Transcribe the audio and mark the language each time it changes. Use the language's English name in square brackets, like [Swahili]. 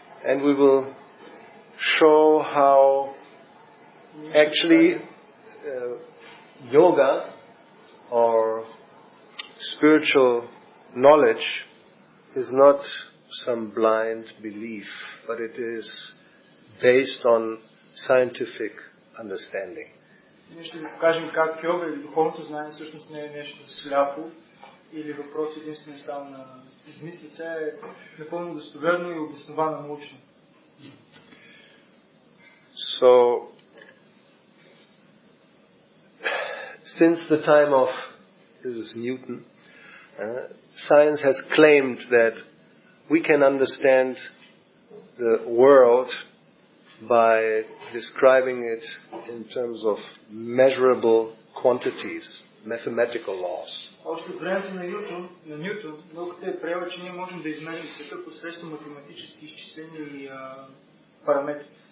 [English] And we will show how actually yoga or spiritual knowledge is not some blind belief, but it is based on scientific understanding. [Bulgarian] Ние ще ви покажем как йога или духовното знание всъщност не е нещо сляпо или въпрос единствено само на измислица, е напълно достоверно и обосновано научно. [English] So, since the time of Newton, science has claimed that we can understand the world by describing it in terms of measurable quantities, mathematical laws. [Bulgarian] Още от времето на Нютон, науката е приела, че ние можем да измерим света посредством математически изчисления и параметри.